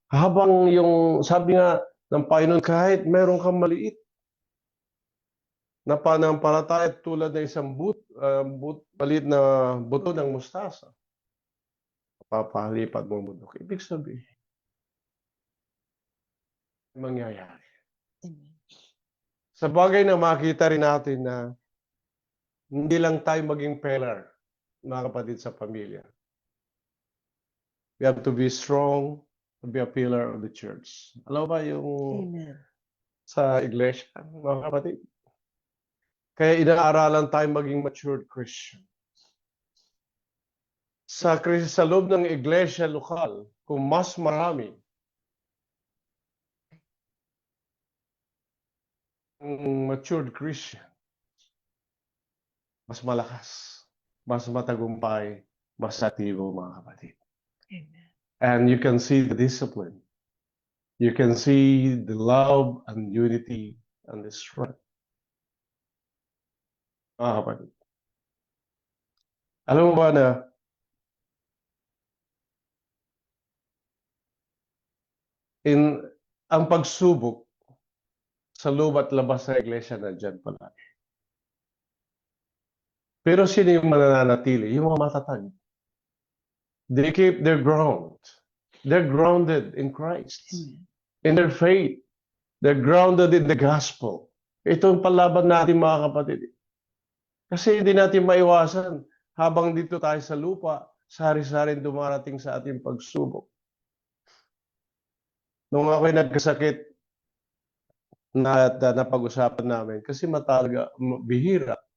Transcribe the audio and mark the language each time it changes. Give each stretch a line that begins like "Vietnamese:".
Filipino: Habang yung, sabi nga ng Panginoon, kahit meron kang maliit na pananampalataya tulad ng isang maliit na buto ng mustasa, papalipad mo bundok. Ibig sabihin, mangyayari. Sa bagay na makita rin natin na hindi lang tayo maging pillar, mga kapatid, sa pamilya.
English: We have to be strong, to be a pillar of the church.
Filipino: Alam ba yung sa iglesia, mga kapatid? Kaya inaaralan tayo maging matured Christian. Sa loob ng iglesia lokal, kung mas marami matured Christian, mas malakas, mas matagumpay, mas aktibo, mga kapatid. Amen.
English: And you can see the discipline. You can see the love and unity and the strength.
Filipino: Mga kapatid. Alam mo ba na ang pagsubok sa loob at labas ng iglesia nandiyan palagi. Pero sino yung mananatili? Yung mga matatag.
English: They keep their ground. They're grounded in Christ. In their faith. They're grounded in the gospel.
Filipino: Ito ang palaban natin, mga kapatid. Kasi hindi natin maiwasan habang dito tayo sa lupa, sari-saring dumarating sa ating pagsubok. Nung ako'y nagkasakit, na napag-usapan namin, kasi bihira